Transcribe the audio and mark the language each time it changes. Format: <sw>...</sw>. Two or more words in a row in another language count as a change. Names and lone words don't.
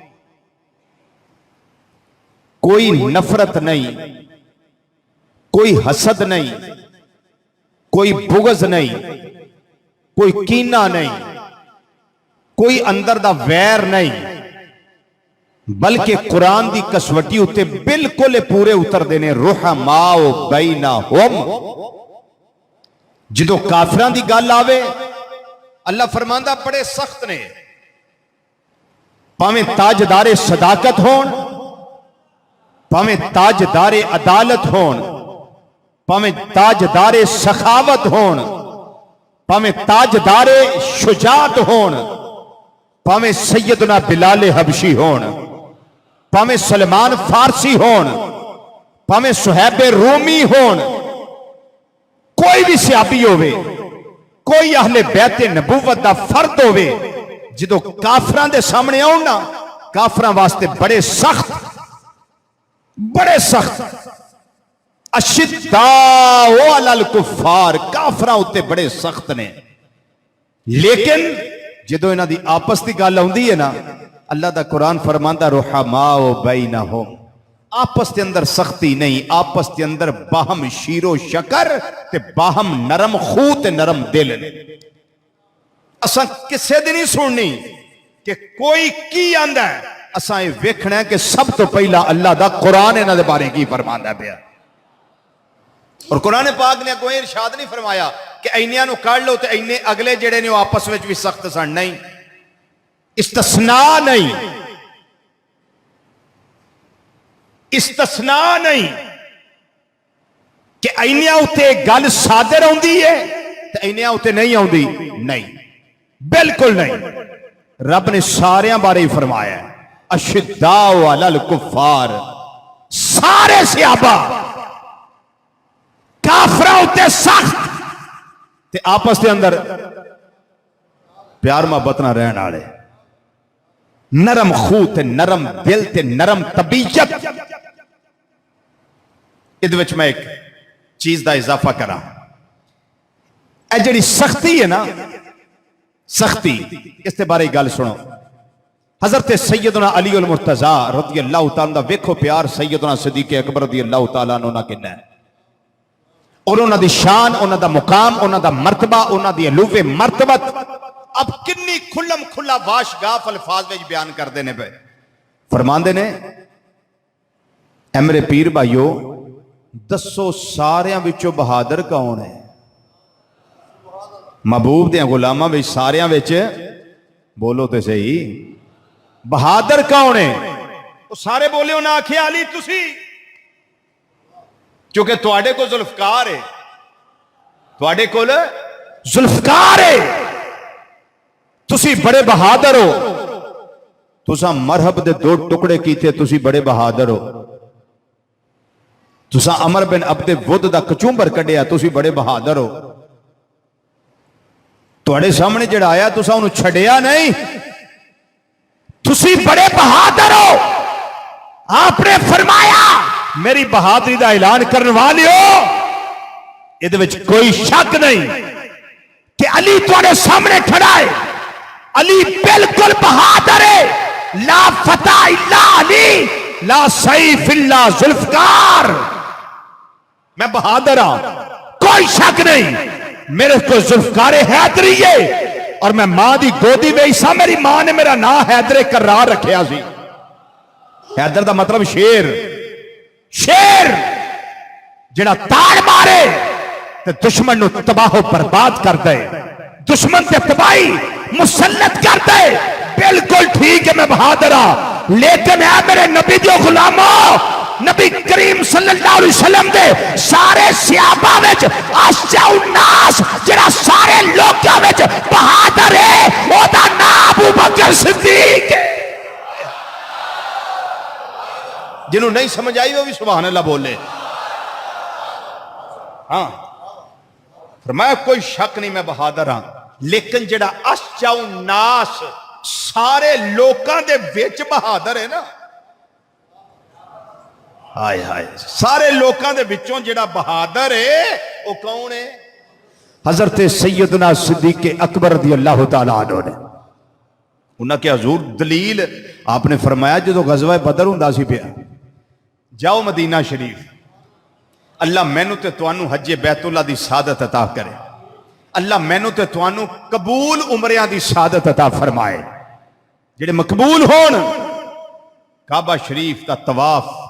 <pa>کوئی نفرت نہیں، کوئی حسد نہیں، کوئی بغض نہیں، کوئی کینہ نہیں، کوئی اندر دا ویر نہیں، بلکہ قرآن دی کسوٹی اتے بالکل پورے اتر دینے</pa> <ar>رحماء بینہم۔</ar> <pa>جدو کافران دی گل آوے اللہ فرماندہ بڑے سخت نے، پاویں تاجدار صداقت ہون، پاویں تاجدار عدالت ہون، پاویں تاجدار سخاوت ہون، پاویں تاجدار شجاعت ہون، پاویں سیدنا بلال حبشی ہون، پاویں سلمان فارسی ہون، پاویں صہیب رومی ہون، کوئی بھی صحابی ہوئے، کوئی اہل بیت نبوت دا فرد ہوئے، جدو کافران دے سامنے آؤنا کافران واسطے بڑے سخت</pa> <ar>اشداء علی الکفار،</ar> <pa>کافران ہوتے بڑے سخت نے، لیکن جدو انہاں دی آپس دی گل ہوندی ہے نا، اللہ دا قرآن فرماندہ</pa> <ar>رحماء بینہم،</ar> <pa>آپس کے اندر سختی نہیں، آپس کے اندر باہم شیر و شکر تے باہم نرم خو تے نرم دل نے۔ اساں کسے دی نہیں سننی کہ کوئی کی آندا ہے، اساں یہ ویکھنا ہے کہ سب تو پہلا اللہ دا قرآن انہاں دے بارے کی فرماندا پیا، اور قرآن پاک نے کوئی ارشاد نہیں فرمایا کہ اینیاں نو کر لو تے اینے اگلے جڑے نے آپس وچ بھی سخت سن، نہیں، استثناء نہیں، استثناء نہیں کہ اینیاں اتے گل صادر ہوندی ہے تے اینیاں اتے نہیں ہوندی، نہیں، بالکل نہیں۔ رب نے ساریاں بارے ہی فرمایا ہے</pa> <ar>اشداء علی الکفار،</ar> <pa>سارے صحابہ کافرہ ہوتے سخت تے آپس کے اندر پیار محبت نہ رہن آڑے، نرم خو تے نرم دل تے نرم طبیعت، ਇਹਦੇ ਵਿੱਚ ਮੈਂ ਇੱਕ ਚੀਜ਼ ਦਾ ਇਜ਼ਾਫਾ ਕਰਾਂ, ਇਹ ਜਿਹੜੀ ਸਖਤੀ ਹੈ ਨਾ, ਸਖਤੀ, ਇਸ ਦੇ ਬਾਰੇ ਗੱਲ ਸੁਣੋ। حضرت سیدنا علی المرتضی</pa> <ar>رضی اللہ تعالیٰ</ar> <pa>دا ویکھو پیار سیدنا صدیق اکبر</pa> <ar>رضی اللہ تعالیٰ عنہ</ar> <pa>نہ کنا ہے، اور انہاں دی شان، انہاں دا مقام، انہاں دا مرتبہ، انہاں دی علو مرتبت اب کنی کھلم کھلا واش گاف الفاظ وچ بیان کر دینے پہ۔ فرماندے نے اے میرے پیر بھائیو، دسو ساریاں وچوں بہادر کون ہے؟ محبوب دیاں غلاماں وچ ساریاں وچ بولو تے صحیح، بہادر کون ہے؟ وہ سارے بولے انہاں آکھیا علی تسی، کیونکہ تواڈے کو ذوالفقار ہے، تواڈے کو ذوالفقار ہے، تسی بڑے بہادر ہو، تساں مرحب دے 2 ٹکڑے کیتے، تسی بڑے بہادر ہو، تساں عمر بن عبد ود دا کچومبر کڈیا، تسی بڑے بہادر ہو، تواڈے سامنے جڑا آیا تساں انہوں چھڈیا نہیں، تسی بڑے بہادر ہو۔ آپ نے فرمایا میری بہادری دا اعلان کرنے والے ہو، یہ وچ کوئی شک نہیں کہ علی تواڈے سامنے کھڑا ہے، علی بالکل بہادر ہے،</pa> <ar>لا فتح الا علی، لا سیف الا ذوالفقار،</ar> <pa>میں بہادر ہوں، کوئی شک نہیں، میرے کو ذوالفقار حیدری ہے، اور میں ماں دی گودی میں سا، میری ماں نے میرا نام حیدر کرار رکھیا سی۔ حیدر دا مطلب شیر، شیر جڑا تاڑ مارے تے دشمن نو تباہ و برباد کر دے، دشمن تے تباہی مسلط کر دے۔ بالکل ٹھیک ہے میں بہادر ہوں، لیکن اے میرے نبی جو غلاموں، نبی کریم</pa> <ar>صلی اللہ علیہ وسلم</ar> <pa>دے سارے صحابہ وچ</pa> <ar>اشجع الناس</ar> <pa>جڑا سارے لوکاں وچ بہادر ہے، او دا نام ابو بکر صدیق ہے۔ جنہوں نہیں سمجھ آئی وہ بھی</pa> <ar>سبحان اللہ</ar> <pa>بولے۔ ہاں فرمایا کوئی شک نہیں میں بہادر ہاں، لیکن جڑا</pa> <ar>اشجع الناس</ar> <pa>سارے لوکاں دے وچ بہادر ہے نا، ہائے ہائے، سارے لوکاں دے وچوں جڑا بہادر ہے وہ کون ہے؟ حضرت سیدنا صدیق اکبر</pa> <ar>رضی اللہ تعالیٰ عنہ</ar> <pa>نے، انہاں کے حضور دلیل آپ نے فرمایا جدو غزوہ بدر ہوندا سی پیا، جاؤ مدینہ شریف، اللہ مینوں تے توانوں حج بیت اللہ دی سعادت عطا کرے، اللہ مینوں تے توانوں قبول عمریاں دی سعادت عطا فرمائے، جڑے مقبول ہون، کعبہ شریف دا طواف،</pa>